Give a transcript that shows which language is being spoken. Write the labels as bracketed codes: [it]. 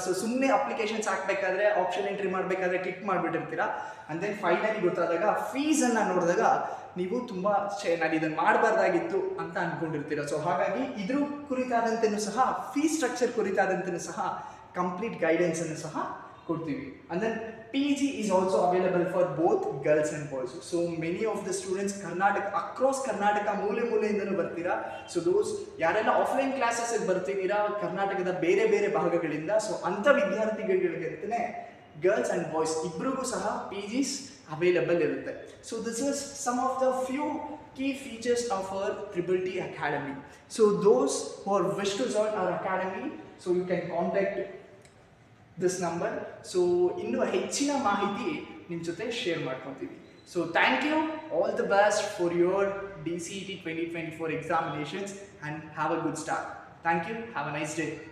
[kn] So ಸುಮ್ಮನೆ applications ಹಾಕಬೇಕಾದ್ರೆ, option entry ಮಾಡಬೇಕಾದ್ರೆ click ಮಾಡಿಬಿಟ್ಟಿರ್ತೀರಾ. [en] and then finally [kn] ಗೊತ್ತಾದಾಗ ಫೀಸನ್ನು ನೋಡಿದಾಗ ನೀವು ತುಂಬ ನಾನು ಇದನ್ನು ಮಾಡಬಾರ್ದಾಗಿತ್ತು ಅಂತ ಅಂದ್ಕೊಂಡಿರ್ತೀರ. ಸೊ ಹಾಗಾಗಿ ಇದ್ರ ಕುರಿತಾದಂತೆಯೂ ಸಹ, ಫೀಸ್ ಸ್ಟ್ರಕ್ಚರ್ ಕುರಿತಾದಂತೆಯೂ ಸಹ ಕಂಪ್ಲೀಟ್ ಗೈಡೆನ್ಸನ್ನು ಸಹ ಕೊಡ್ತೀವಿ. [en] And then PG is also available for both girls and boys. So many of the students across Karnataka [kn] ಮೂಲೆಯಿಂದನೂ ಬರ್ತೀರಾ. ಸೊ ದೋಸ್ ಯಾರೆಲ್ಲ ಆಫ್ಲೈನ್ ಕ್ಲಾಸಸ್ಗೆ ಬರ್ತಿದ್ದೀರಾ ಕರ್ನಾಟಕದ ಬೇರೆ ಬೇರೆ ಭಾಗಗಳಿಂದ, ಸೊ ಅಂಥ ವಿದ್ಯಾರ್ಥಿಗಳಿಗಂತಲೇ ಗರ್ಲ್ಸ್ ಆ್ಯಂಡ್ ಬಾಯ್ಸ್ ಇಬ್ಬರಿಗೂ ಸಹ PGs ಅವೈಲಬಲ್ ಇರುತ್ತೆ. [en] So this is some of the few key features of our TTT Academy. So those who wish to join our academy, so you can contact this number. [kn] So ಇನ್ನೂ ಹೆಚ್ಚಿನ ಮಾಹಿತಿ ನಿಮ್ಮ ಜೊತೆ share ಮಾಡ್ಕೊತೀವಿ. [en] So thank you, all the best for your DCET 2024 examinations and have a good start. Thank you, have a nice day.